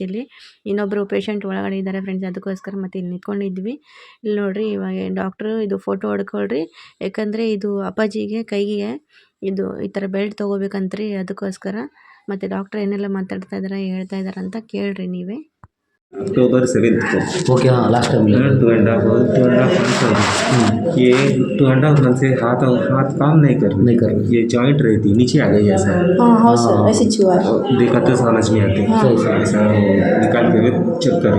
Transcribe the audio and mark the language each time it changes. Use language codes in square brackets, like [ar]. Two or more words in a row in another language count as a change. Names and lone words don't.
[kn] ಇಲ್ಲಿ ಇನ್ನೊಬ್ಬರು ಪೇಷಂಟ್ ಒಳಗಡೆ ಇದ್ದಾರೆ ಫ್ರೆಂಡ್ಸ್, ಅದಕ್ಕೋಸ್ಕರ ಮತ್ತು ಇಲ್ಲಿ ನಿಂತ್ಕೊಂಡಿದ್ವಿ. ಇಲ್ಲಿ ನೋಡಿರಿ ಇವಾಗ ಡಾಕ್ಟ್ರು ಇದು ಫೋಟೋ ಹೊಡ್ಕೊಳ್ರಿ, ಯಾಕಂದರೆ ಇದು ಅಪ್ಪಾಜಿಗೆ ಕೈಗೆ ಇದು ಈ ಥರ ಬೆಲ್ಟ್ ತೊಗೋಬೇಕಂತ್ರಿ, ಅದಕ್ಕೋಸ್ಕರ. ಮತ್ತು ಡಾಕ್ಟ್ರ್ ಏನೆಲ್ಲ ಮಾತಾಡ್ತಾ ಇದ್ದಾರೆ ಹೇಳ್ತಾ ಇದ್ದಾರೆ ಅಂತ ಕೇಳ್ರಿ ನೀವೇ. [hi] अक्टूबर 7 को ओके हाँ [en] last time [hi] 2.5 months ये 2.5 month से हाथ काम नहीं कर रही। ये जॉइंट रहती नीचे आ गई ऐसा। हाँ सर, ऐसे छुआ देखा तो समझ में आती ऐसा निकाल के चेक करो।